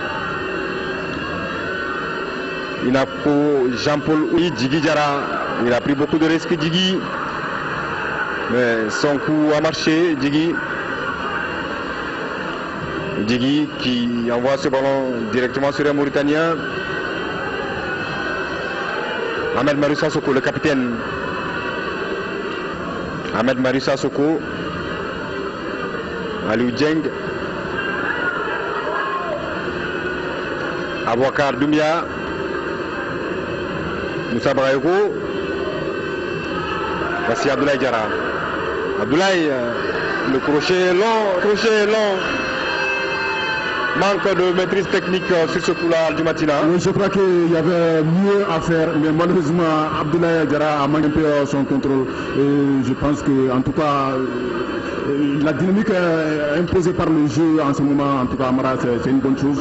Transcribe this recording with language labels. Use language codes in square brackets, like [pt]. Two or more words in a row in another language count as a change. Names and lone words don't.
[fr] Inako Jean-Paul Ouy, Djigui Diarra. Il a pris beaucoup de risques, Djigui. Mais son coup a marché, Djigui. Djigui qui envoie ce ballon directement sur un Mauritanien. Ahmed Maroussa Soko, le capitaine. Ahmed Maroussa Soko. Aliou Dieng. Abouakar Doumia. Moussa Braego. Voici Abdoulaye Diarra. Abdoulaye, le crochet est long. Manque de maîtrise technique sur ce coup-là du matin. Oui, je crois qu'il y avait mieux à faire, mais malheureusement, Abdoulaye Diarra a manqué un peu son contrôle. Et je pense que, en tout cas, la dynamique imposée par le jeu en ce moment, en tout cas, Amara, c'est une bonne chose.